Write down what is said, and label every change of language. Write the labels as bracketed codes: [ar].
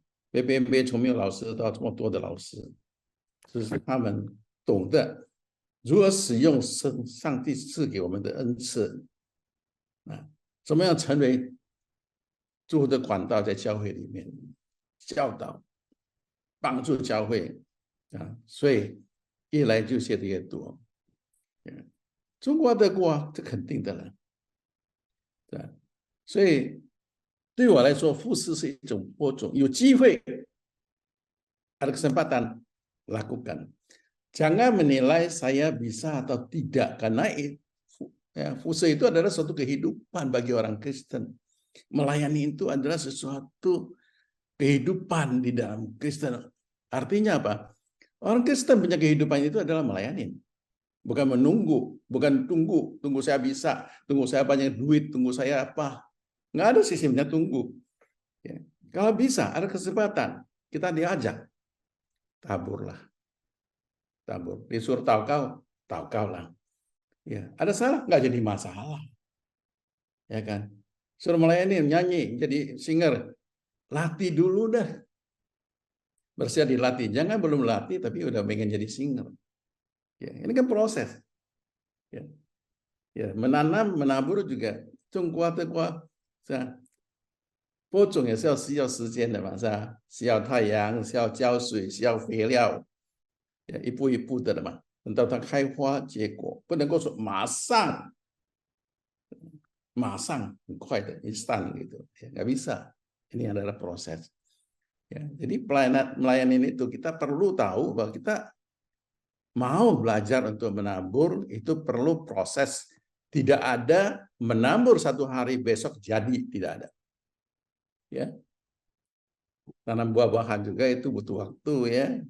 [zh] 别从没有老师到这么多的老师，就是他们懂得如何使用上帝赐给我们的恩赐，怎么样成为祝福的管道，在教会里面教导、帮助教会所以越来就学的越多。中国德国这肯定的了，对，所以对我来说，服侍是一种播种，有机会 [id] ada kesempatan lakukan. Jangan menilai saya bisa atau tidak, karena fusi itu adalah suatu kehidupan bagi orang Kristen. Melayani itu adalah sesuatu kehidupan di dalam Kristen. Artinya apa? Orang Kristen punya kehidupan itu adalah melayani. Bukan menunggu, bukan tunggu saya bisa, tunggu saya banyak duit, tunggu saya apa. Nggak ada sistemnya tunggu. Ya. Kalau bisa, ada kesempatan, kita diajak. Taburlah. Tabur. Disuruh taukau lah. Ya. Ada salah? Nggak jadi masalah. Ya kan? Suruh melayani, nyanyi, jadi singer. Latih dulu dah. Bersedia dilatih. Jangan belum latih, tapi udah pengen jadi singer. Ya, ini kan proses. Ya. Ya, menanam, menabur juga， [zh] 种瓜的瓜，是吧？播种也是需要时间的嘛，是吧？需要太阳，需要浇水，需要肥料，一步一步的嘛。等到它开花结果，不能够说马上很快的 [id] instan gitu, nggak bisa. Ini adalah proses. Ya, jadi melayani itu kita perlu tahu bahwa kita mau belajar untuk menabur itu perlu proses. Tidak ada menabur satu hari besok jadi, tidak ada. Ya, tanam buah-buahan juga itu butuh waktu ya.